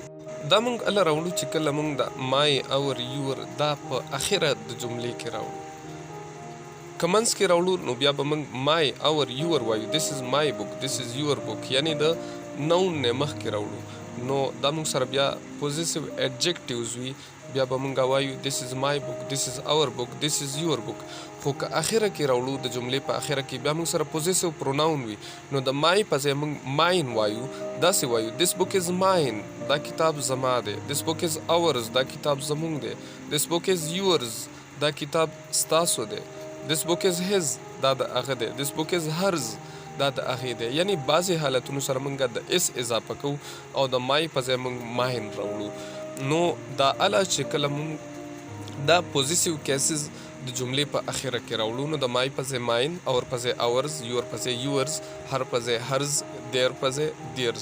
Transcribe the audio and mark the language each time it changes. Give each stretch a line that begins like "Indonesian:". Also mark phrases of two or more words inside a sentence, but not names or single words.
Pashto: دا مونږ هله راوړو چې کله مونږ د
English: my or your
Pashto: دا په اخره د جملې کې راوړو. که منځ کې راوړو نو بیا به مونږ
English: my or your
Pashto: وایو
English: this is my book this is your book،
Pashto: یعنی د نون نه مخکې راوړو نو دا مونږ سره بیا
English: possessive adjectives
Pashto: وي، بیا به مونږ وایو
English: this is my book this is our book this is your book.
Pashto: خو که اخره کې راوړو د جملې په اخره کې بیا مونږ سره
English: possessive pronoun
Pashto: وي، نو د مای په ځای مونږ ماین وایو، داسې وایو
English: this book is mine،
Pashto: دا کتاب زما دی،
English: this book is ours،
Pashto: دا کتاب زمونږ دی،
English: this book is yours،
Pashto: دا کتاب ستاسو دی،
English: this book is his،
Pashto: دا د هغه دی،
English: this book is hers،
Pashto: دا د هغې دی. یعنی بعضې حالتونو سره مونږ د اس اضافه کوو او د مای په ځای مونږ ماین راوړو. نو دا هله چې کله مونږ دا
English: possessive cases
Pashto: د جملې په اخره کې راوړو، نو د مای په ځای ماین، اور په ځای اورز، یور په ځای یورز، هر په ځای هرز، دیر په ځای دیرز.